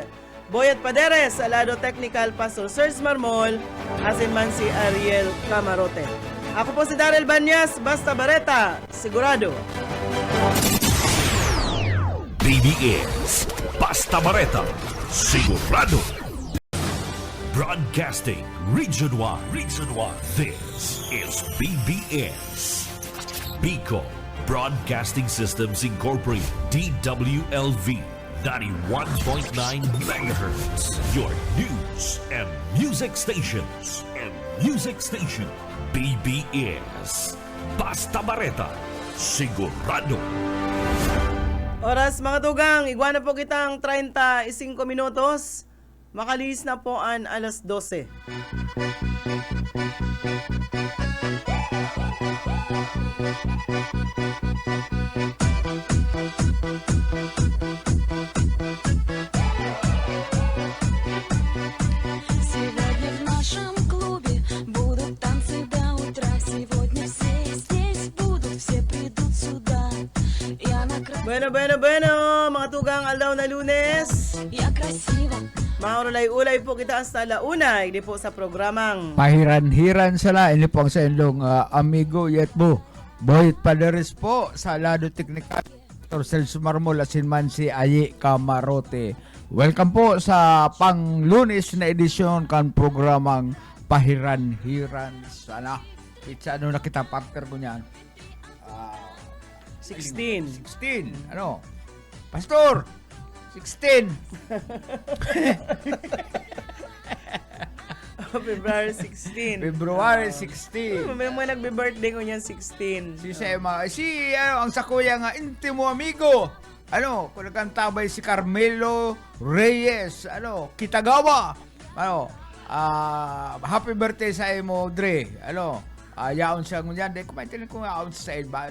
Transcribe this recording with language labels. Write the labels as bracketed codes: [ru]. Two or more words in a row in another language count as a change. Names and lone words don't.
[bik] Boyet Paderes sa lado technical, Pastor Serge Marmol, asin man si Ariel Camarote. Ako po si Daryl Banyas, basta bareta, sigurado. BBS Basta Bareta Sigurado. [en] Broadcasting Region 1. This is BBS Bicol Broadcasting Systems Incorporated, DWLV 91.9 megahertz. Your news and music stations. [bik] BBS Basta Bareta Sigurado. Oras mga tugang, iguana po kitang 35 minutos. Makalis na po ang alas 12. [ru] Сегодня в нашем клубе будут танцы до утра. Сегодня все здесь будут, все придут сюда. Я [bik] Bueno, mga tugang aldaw na Lunes. [ru] я красива. [bik] Maulay-ulay po kita hasta launay, di po sa programang Pahiran-hiran sala, ini po ang sa inyong amigo Yetbo. Boyet Paderes po sa lado teknikal. Dr. Celso Marmol asin man si Ayi Camarote. Welcome po sa pang-Lunes na edisyon kan programang Pahiran-hiran sala. It's ano na kita partner ko niyan. 16. 16. Ano? Pastor! 16. February 16. February 16. May mga nagbe-birthday ko niyan 16. Si Sema, ang sakuya nga, intimo amigo. Ano, kung nagkantabay si Carmelo Reyes, Kitagawa. [en] Happy birthday [bik] sa imo, Dre. Yaon siya ngunyan. Di ko maintindihan kung yaon sa ilba.